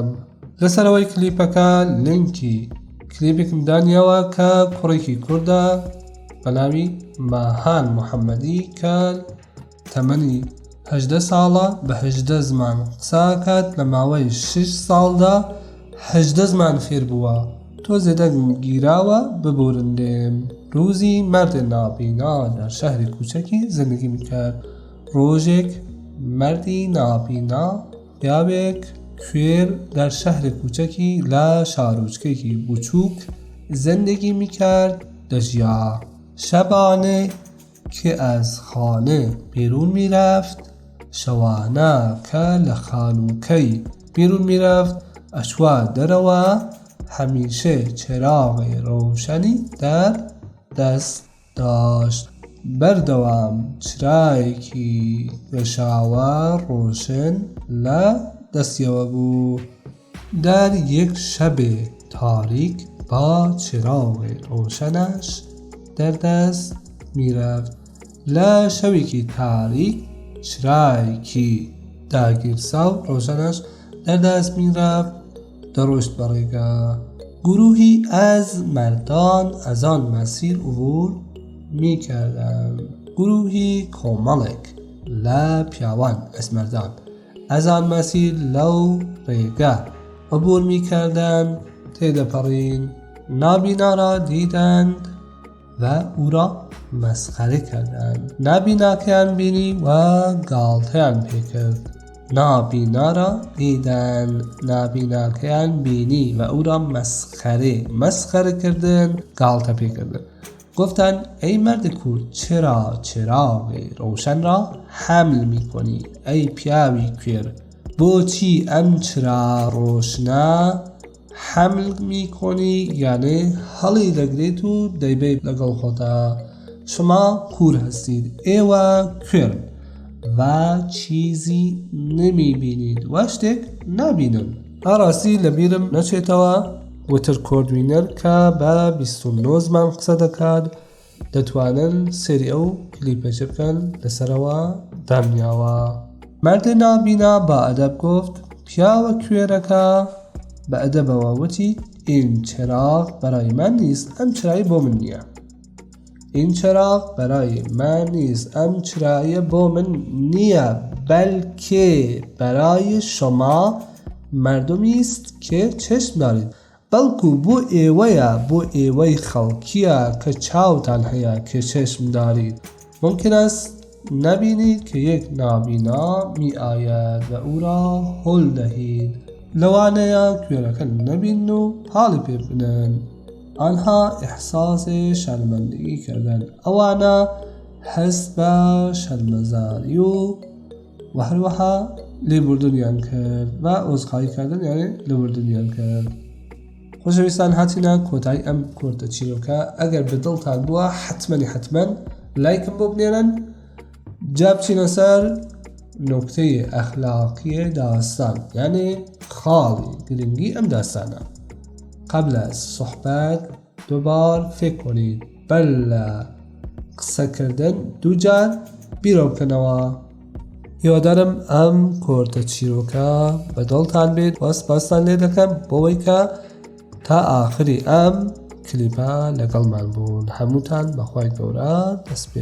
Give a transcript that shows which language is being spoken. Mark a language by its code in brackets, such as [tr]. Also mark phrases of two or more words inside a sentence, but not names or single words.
[ckb] لەسەرەوەی کلیپەکە لینکی کلیپێکم دانیەوە کە کوڕێکی کوردە بە ناوی ماهان محەممەدی کە تەمەنی 18 ساڵە بە 18 زمان قساکات لە ماوەی 6 ساڵدا 18 زمان فێر بووە. تۆ زێدە گیراوە ببورندێم. [fa] روزی مردێ نابینا در شەهری کوچەکی زندگی میکرد. ڕۆژێک مردی نابینا [ckb] پیاوێک کوێر [fa] در شەهری کوچەکی [ckb] لە شارۆچکێکی بچووک [fa] زندگی میکرد دەژیا. شەبانێ که از خانه بیرون میرفت [ckb] شەوانە کە لە خانووکەی [fa] بیرون میرفت [ckb] ئەچوا دەرەوە هەمیشە [fa] چراغی ڕۆشنی در دەست داشت. [ckb] بەردەوام چرایەکی گەشاوە ڕۆشن لە دەستیەوە بوو. [fa] در یک شب تاریک با چراغ روشنش در دست میرفت. [ckb] لە شەوێکی تاریک چرایەکی داگیرسا و ڕۆشنش دەردەست میرفت دەڕۆشت بەڕێگە. [fa] گروهی از مردان از آن مسیر عبور میکردند. گروهی [ckb] کۆمەڵێک لە پیاوان [fa] از مردان از آن مسیر [ckb] لەو ڕێگە [fa] عبور میکردند. تێدەپەڕین نابینا را دیدند و او را مسخره کردند. [ckb] نابیناکەیان بینی و گاڵتەیان پێ کرد. [fa] نابینا را دیدن [ckb] نابیناکەیان بینی [fa] و او را مسخره کردن [ckb] گاڵتە پێ کردن. [fa] گفتن ای مرد کور چرا چراغ روشن را حمل میکنی؟ [ckb] ای پیاوی کوێر بۆچی ئەم چرا ڕۆشنە [fa] حمل میکنی؟ [ckb] یعنی هەڵی دەگرێت و دەیبێت لەگەڵ خۆتا. [fa] شما کور هستید [ckb] ئێوە کوێرن و [fa] چیزی نمی بینید [ckb] و شتێک نابینن. ئاڕاستی لەبیرم نەچێتەوە وتر کۆردوینەر کە بە 29 زمان قسە دەکات دەتوانن سێری ئەو کلیپەچە بکەن لەسەرەوە دامنیاوە. [fa] مردێ نابینا با ئەدەب گفت [ckb] پیاوە کوێرەکە بە ئەدەبەوە وتی [fa] این چراغ برای من نیست [ckb] ئەم چرایی بۆ من نییە. [fa] این چراغ برای من نیست [ckb] ئەم چرایە بۆ من نییە [fa] بلکه برای شما مردمی است که چشم دارید. [ckb] بەڵکو بۆ ئێوەیە بۆ ئێوەی خەڵکیە کە چاوتان هەیە کە [fa] چشم دارید. ممکن است نبینید که یک نابینا می آید و او را هل دهید. [ckb] لەوانەیە کوێرەکە نەبین و حاڵی پێ بنن. [fa] آنها احساس شرمندگی کردند. [ckb] ئەوانە هەست بە شەرمەزاری و هەروەها لێبوردنیان کرد و [fa] عذرخواهی کردن [ckb] یعنی لێبوردنیان کرد. خۆشەویستان هاتینە کۆتایی ئەم کۆرتە چیرۆکە. ئەگەر بەدڵتان بووە حتمەن لایکم بۆ بنێرن جا بچینە سەر [fa] نکته اخلاقی داستان [ckb] یعنی خاڵی گرنگی ئەم داستانە. [fa] قبل از صحبت دوبار فکر کنید. [ckb] بەر لە قسەکردن دووجار بیرۆ بکەنەوە. هیوادارم ئەم کۆرتە چیرۆکە بەدڵتان بێت و سپاستان لێ دەکەم بۆەوەی کە تا ئاخری ئەم کلیپە لەگەڵمان بوون. هەمووتان بەخوای گەورە دەسپێرم.